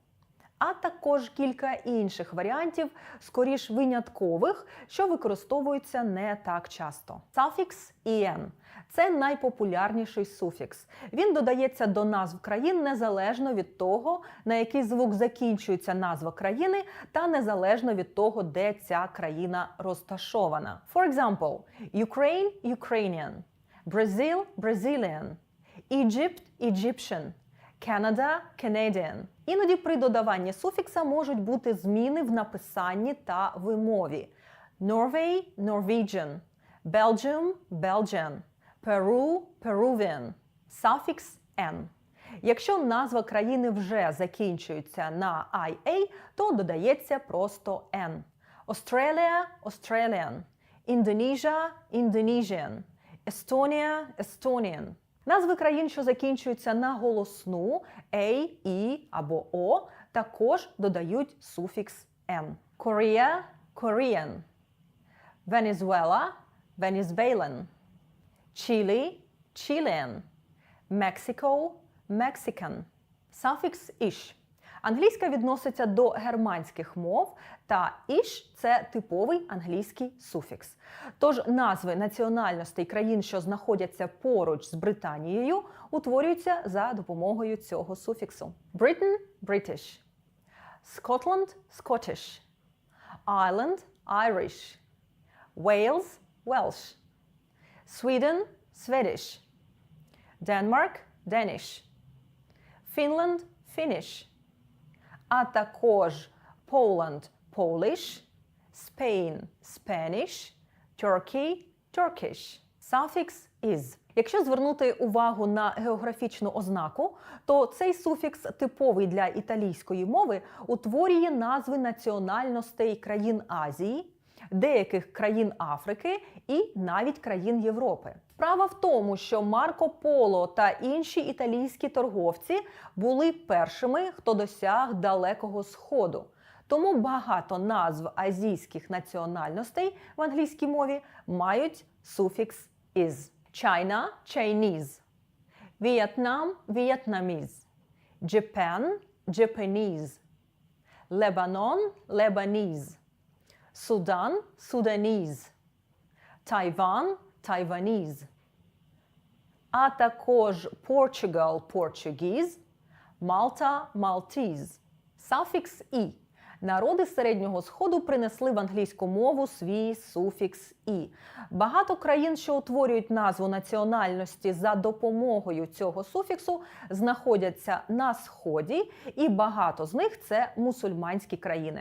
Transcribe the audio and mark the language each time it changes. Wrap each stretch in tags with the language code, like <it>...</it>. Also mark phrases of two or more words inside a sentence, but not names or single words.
<uk>А також кілька інших варіантів, скоріш виняткових, що використовуються не так часто. Суфікс «en» – це найпопулярніший суфікс. Він додається до назв країн незалежно від того, на який звук закінчується назва країни, та незалежно від того, де ця країна розташована.</uk> <en>For example, Ukraine – Ukrainian, Brazil – Brazilian, Egypt – Egyptian, Canada – Canadian.</en> <uk>Іноді при додаванні суфікса можуть бути зміни в написанні та вимові.</uk> <en>Norway – Norwegian, Belgium – Belgian, Peru – Peruvian.</en> <uk>Суфікс «n». Якщо назва країни вже закінчується на «ia», то додається просто «n».</uk> <en>Australia – Australian, Indonesia – Indonesian, Estonia – Estonian.</en> <uk>Назви країн, що закінчуються на голосну «a», «і» або «о», також додають суфікс «n».</uk> <en>Korea – Korean, Venezuela – Venezuelan, Chile – Chilean, Mexico – Mexican.</en> <uk>Суфікс «ish». Англійська відноситься до германських мов, та «ish» – це типовий англійський суфікс. Тож назви національностей країн, що знаходяться поруч з Британією, утворюються за допомогою цього суфіксу.</uk> <en>Britain – British, Scotland – Scottish, Ireland – Irish, Wales – Welsh, Sweden – Swedish, Denmark – Danish, Finland – Finnish,</en> <uk>а також</uk> <en>Poland – Polish, Spain – Spanish, Turkey – Turkish.</en> <uk>Суфікс «is». Якщо звернути увагу на географічну ознаку, то цей суфікс, типовий для італійської мови, утворює назви національностей країн Азії, деяких країн Африки і навіть країн Європи. Справа в тому, що Марко Поло та інші італійські торговці були першими, хто досяг Далекого Сходу. Тому багато назв азійських національностей в англійській мові мають суфікс «is».</uk> <en>China – Chinese, Vietnam – Vietnamese, Japan – Japanese, Lebanon – Lebanese, Sudan – Sudanese, Taiwan – Taiwanese,</en> <uk>а також</uk> <en>Portugal – Portuguese, Malta – Maltese.</en> <uk>Суфікс «і». Народи Середнього Сходу принесли в англійську мову свій суфікс «і». Багато країн, що утворюють назву національності за допомогою цього суфіксу, знаходяться на Сході, і багато з них – це мусульманські країни.</uk>